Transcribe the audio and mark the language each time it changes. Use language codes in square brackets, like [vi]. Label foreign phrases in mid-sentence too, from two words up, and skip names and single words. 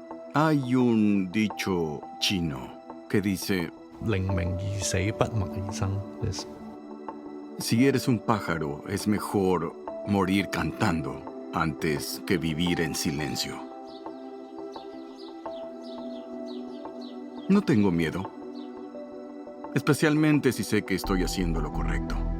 [es] Hay un dicho chino que dice, [zh] 靈明而死，不默而生。Is [es] si eres un pájaro, es mejor morir cantando antes que vivir en silencio. No tengo miedo, especialmente si sé que estoy haciendo lo correcto.